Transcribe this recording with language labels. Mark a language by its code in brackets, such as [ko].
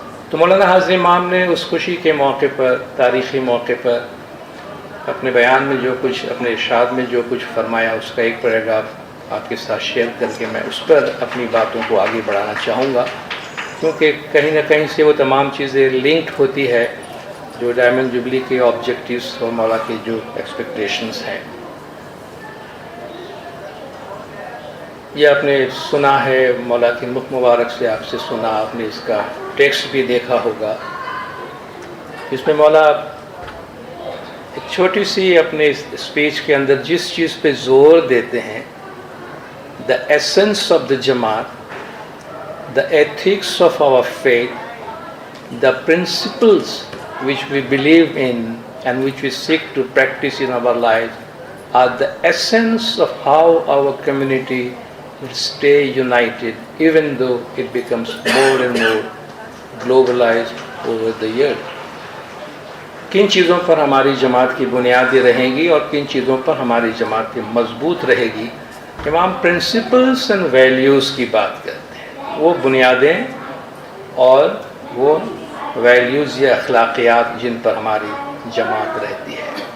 [ur] تو مولانا حاضر امام نے اس خوشی کے موقع پر، تاریخی موقع پر، اپنے بیان میں جو کچھ، اپنے ارشاد میں جو کچھ فرمایا، اس کا ایک پیراگراف آپ کے ساتھ شیئر کر کے میں اس پر اپنی باتوں کو آگے بڑھانا چاہوں گا، کیونکہ کہیں نہ کہیں سے وہ تمام چیزیں لنکڈ ہوتی ہے جو ڈائمنڈ جوبلی کے آبجیکٹیوز اور مولا کے جو ایکسپیکٹیشنز ہیں. یہ آپ نے سنا ہے، مولا کے مخ مبارک سے آپ سے سنا، آپ نے اس کا ٹیکسٹ بھی دیکھا ہوگا. اس میں مولا ایک چھوٹی سی اپنے اسپیچ کے اندر جس چیز پہ زور دیتے ہیں، [en] The essence of the جماعت، the ethics of our faith, the principles which we believe in and which we seek to practice in our lives are the essence of how our community will stay united even though it becomes more and more globalized over the years. [ur] کن چیزوں پر ہماری جماعت کی بنیادیں رہیں گی اور کن چیزوں پر ہماری جماعت کی مضبوط رہے گی؟ امام [en] principles and values [ur] کی بات کرتے ہیں، وہ بنیادیں اور وہ ویلیوز یا اخلاقیات جن پر ہماری جماعت رہتی ہے.